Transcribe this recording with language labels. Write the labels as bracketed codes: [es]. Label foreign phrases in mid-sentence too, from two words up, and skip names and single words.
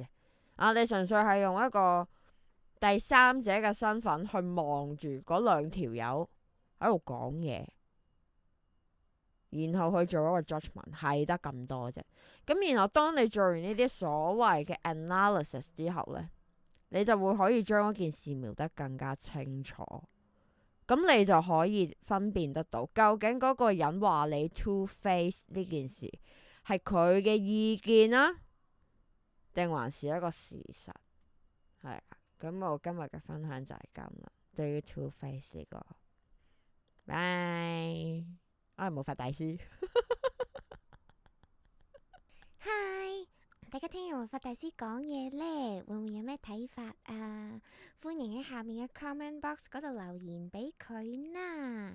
[yue] 你純粹係用一個第三者嘅身份去望住嗰兩條友喺度講嘢，然後去做一個 judgment，係得咁多啫。咁然後當你做完呢啲所謂嘅 analysis 之後呢，你就會可以將嗰件事描得更加清楚。咁你就可以分辨得到，究竟嗰個人話你 [en] two face [yue] 呢件事係佢嘅意見啊，定還是一個事實？係啊，咁我今日嘅分享就係咁啦。對於 [en] two face [yue] 呢個，拜，我係魔法大師。嗨，大家聽完魔法大師講嘢呢，會唔會有咩睇法啊？歡迎喺下面嘅 [en] comment box [yue] 嗰度留言俾佢啦。